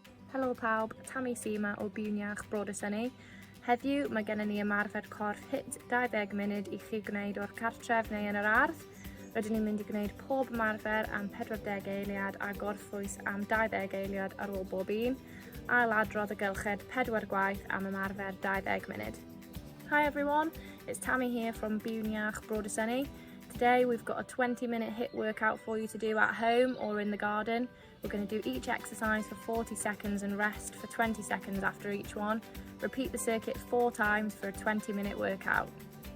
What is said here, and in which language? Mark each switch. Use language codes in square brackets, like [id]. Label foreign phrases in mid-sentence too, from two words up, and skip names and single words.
[cy] Helo pawb, Tammy Sima o Biwniach Brod y Syni. Heddiw mae gennym ni ymarfer corff HIIT 20 munud i chi gwneud o'r cartref neu yn yr ardd. Rydyn ni'n mynd i gwneud pob ymarfer am 40 eiliad a gorffwys am 20 eiliad ar ôl bob un. Ailadrodd y gylched 4 gwaith am ymarfer 20 munud. [en] Hi everyone, it's Tammy here from Biwniach Brod y Syni. Today we've got a 20-minute HIIT workout for you to do at home or in the garden. We're going to do each exercise for 40 seconds and rest for 20 seconds after each one. Repeat the circuit 4 times for a 20-minute workout.